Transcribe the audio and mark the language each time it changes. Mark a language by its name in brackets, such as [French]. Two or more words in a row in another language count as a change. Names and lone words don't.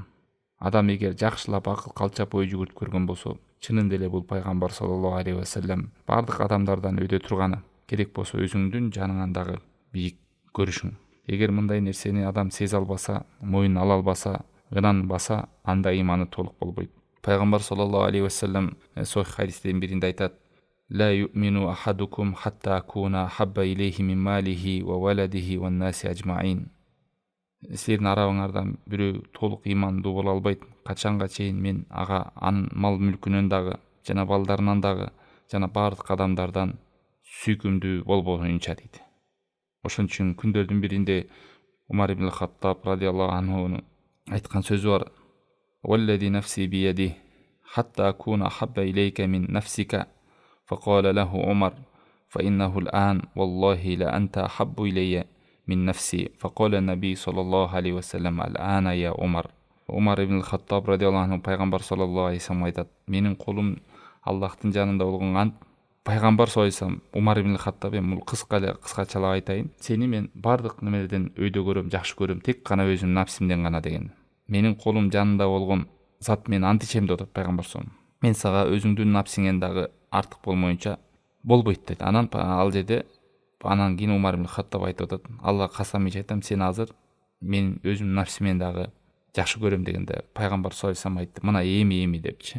[Kyrgyz] Адам эгер жакшылап акыл калчап ой жүгүртүп көргөн болсо, чынында эле бул пайгамбар [Arabic] صلى الله عليه وسلم [Kyrgyz] баардык адамдардан өйдө турганы, керек болсо өзүңдүн жаныңан дагы бийик көрүшүң. Эгер мындай нерсени адам сезе албаса, моюн ала албаса, ынанбаса, анда иманы толук болбойт. Пайгамбар [Arabic] صلى الله عليه وسلم [Kyrgyz] сохих хадистин биринде айтат: [Arabic] لا يؤمن أحدكم حتى أكون أحب إليه من ماله وولده والناس أجمعين. [Kyrgyz] Силердин арабыңардан бирөө толук имандуу боло албайт, качанга чейин мен ага анын мал мүлкүнөн дагы, жана балдарынан дагы, жана баардык адамдардан сүйкүмдүү болбоюнча дейт. Ошон үчүн күндөрдүн биринде Умар ибн Хаттаб радиаллаху анхунун айткан сөзү бар: [Arabic] والذي نفسي بيده حتى أكون أحب إليك من نفسك. فقال له عمر: فإنه الآن والله لأنت أحب إلي من نفسي. فقال النبي صلى الله عليه وسلم: الآن يا عمر. [Kyrgyz] Умар ибн Хаттаб радиаллаху анху пайгамбар [Arabic] صلى الله عليه وسلم [Kyrgyz] айтат: менин колум Аллахтын жанында болгон ант. Пайгамбар [Arabic] صلى الله عليه وسلم [Kyrgyz] Умар ибн Хаттаб: бул кыскачалап айтайын, сени мен баардык немеден өйдө көрөм, жакшы көрөм, тек гана өзүм нафсимден гана деген. Менин колум жанында болгон зат мен ант ичем деп атат пайгамбар [Arabic] صلى الله عليه وسلم. [Kyrgyz] Мен сага өзүңдүн нафсиңен дагы артык болмоюнча болбойт дейт. Анан ал жерде анан кийин Умар ибн Хаттаб айтып атат: Алла касам ичип айтам, сен азыр мен өзүмдүн нафсимен дагы жакшы көрөм дегенде пайгамбар [Arabic] صلى الله عليه وسلم [Kyrgyz] айтты: мына эми депчи.